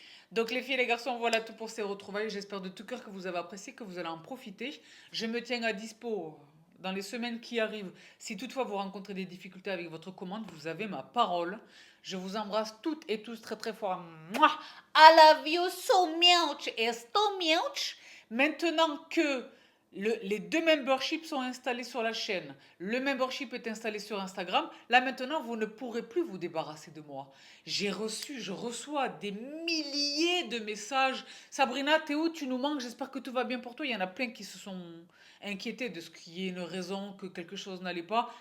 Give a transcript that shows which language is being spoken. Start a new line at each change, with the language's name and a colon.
French: Donc les filles et les garçons, voilà tout pour ces retrouvailles. J'espère de tout cœur que vous avez apprécié, que vous allez en profiter. Je me tiens à dispo dans les semaines qui arrivent. Si toutefois vous rencontrez des difficultés avec votre commande, vous avez ma parole. Je vous embrasse toutes et tous très fort. Mouah!
English: I love you so much
French: et
English: so much.
French: Maintenant que les 2 memberships sont installés sur la chaîne, le membership est installé sur Instagram, là maintenant vous ne pourrez plus vous débarrasser de moi. Je reçois des milliers de messages. Sabrina, t'es où? Tu nous manques, j'espère que tout va bien pour toi. Il y en a plein qui se sont inquiétés de ce qui est une raison, que quelque chose n'allait pas.